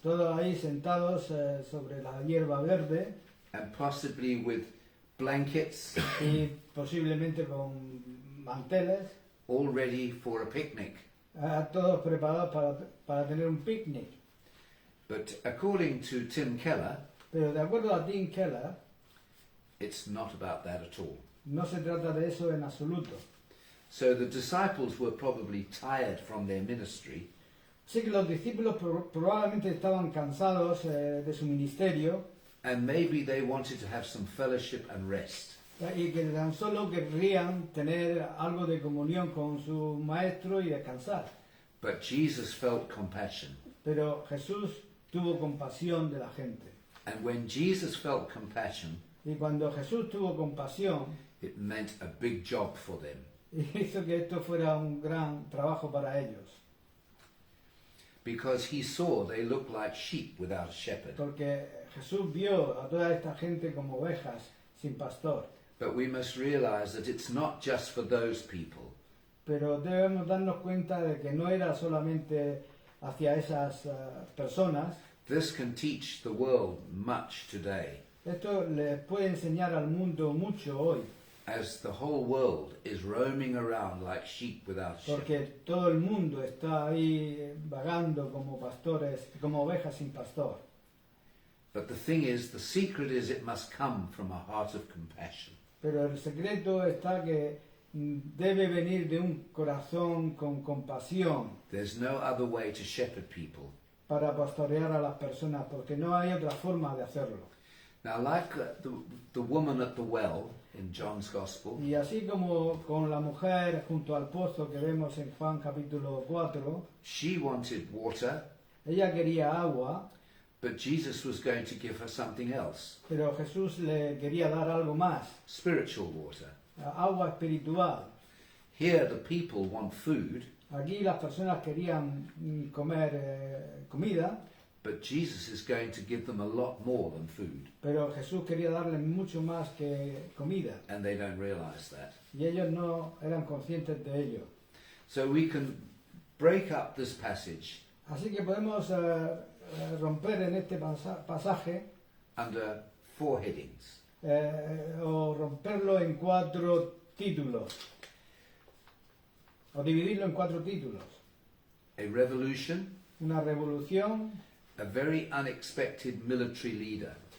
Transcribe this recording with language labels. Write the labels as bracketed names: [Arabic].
[Spanish] Todos ahí sentados sobre la hierba verde [English] and possibly with blankets, [Spanish] y posiblemente con manteles, [English] all ready for a picnic. [Spanish] todos preparados para tener un picnic. [English] But according to Tim Keller, [Spanish] Pero de acuerdo a Tim Keller, [English] it's not about that at all. [Spanish] no se trata de eso en absoluto. [English] So the disciples were probably tired from their ministry, [Spanish] Así que los discípulos probablemente estaban cansados de su ministerio [English] and maybe they wanted to have some fellowship and rest. [Spanish] y que tan solo querrían tener algo de comunión con su maestro y descansar. [English] But Jesus felt compassion. [Spanish] Pero Jesús tuvo compasión de la gente. [English] And when Jesus felt compassion, [Spanish] Y cuando Jesús tuvo compasión, [English] it meant a big job for them. [Spanish] hizo que esto fuera un gran trabajo para ellos. [English] Because he saw they looked like sheep without a shepherd. [Spanish] Porque Jesús vio a toda esta gente como ovejas sin pastor. [English] But we must realize that it's not just for those people. [Spanish] Pero debemos darnos cuenta de que no era solamente hacia esas personas. [English] This can teach the world much today, [Spanish] Esto les puede enseñar al mundo mucho hoy. [English] as the whole world is roaming around like sheep without a shepherd. [Spanish] Porque todo el mundo está ahí vagando como pastores, como ovejas sin pastor. [English] But the thing is, the secret is it must come from a heart of compassion. [Spanish] Pero el secreto está que debe venir de un corazón con compasión [English] There's no other way to shepherd people. [Spanish] para pastorear a las personas, porque no hay otra forma de hacerlo. [English] Now, like the woman at the well in John's Gospel, [Spanish] Y así como con la mujer junto al pozo que vemos en Juan capítulo 4, [English] she wanted water, [Spanish] ella quería agua, [English] but Jesus was going to give her something else, [Spanish] pero Jesús le quería dar algo más, [English] spiritual water. [Spanish] agua espiritual. [English] Here, the people want food, [Spanish] Aquí las personas querían comer comida, [English] but Jesus is going to give them a lot more than food, [Spanish] pero Jesús quería darles mucho más que comida, [English] and they don't realize that. [Spanish] y ellos no eran conscientes de ello. [English] So we can break up this passage [Spanish] Así que podemos romper en este pasaje [English] under 4 headings. [Spanish] o romperlo en 4 títulos, o dividirlo en 4 títulos. [English] A revolution, [Spanish] Una revolución, [English] a very unexpected military leader,